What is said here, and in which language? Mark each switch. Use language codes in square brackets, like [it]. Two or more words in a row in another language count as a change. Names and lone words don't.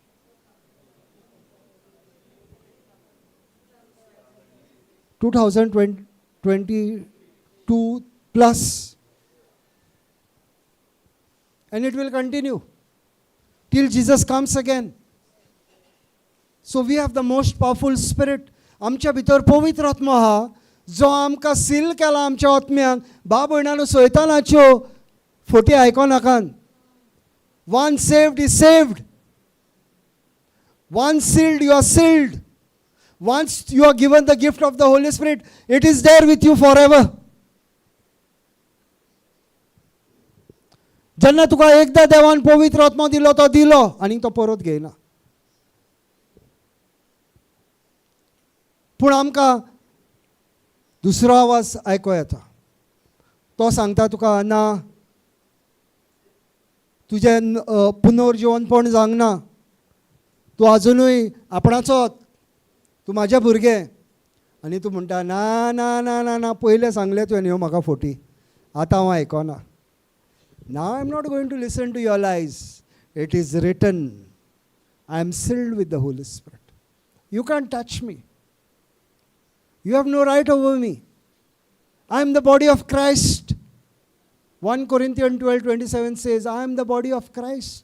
[en] (2022) plus. And it will continue till Jesus comes again. So we have the most powerful spirit. [kok] आमच्या भितर पवित्र आत्मा आहा जो आमकां सील केला आमच्या आत्म्यांक. भाव भयणांनो, सैतानाच्यो फोटी आयको नाकात. [en] Once saved is saved. Once sealed, you are sealed. Once you are given the gift of the Holy Spirit, it is there with you forever. [kok] जेन्ना तुका एकदा देवान पवित्र आत्मा दिलो तो दिलो आनी तो परत घेयना. पूण आमकां दुसरो आवाज आयको येता. तो सांगता तुका, ना, तुजें पुनर्जीवनपण जावंक ना, तूं आजुनूय आपणाचोच, तूं म्हाजें भुरगें, आनी तूं म्हणटा ना ना ना ना ना पयलें सांगलें तुवें ह्यो म्हाका फोटी, आतां हांव आयकोना. [en] now I am not going to listen to your lies. it is written, I am sealed with the Holy Spirit. you can touch me. You have no right over me. I am the body of Christ. 1 Corinthians 12:27 says, I am the body of Christ.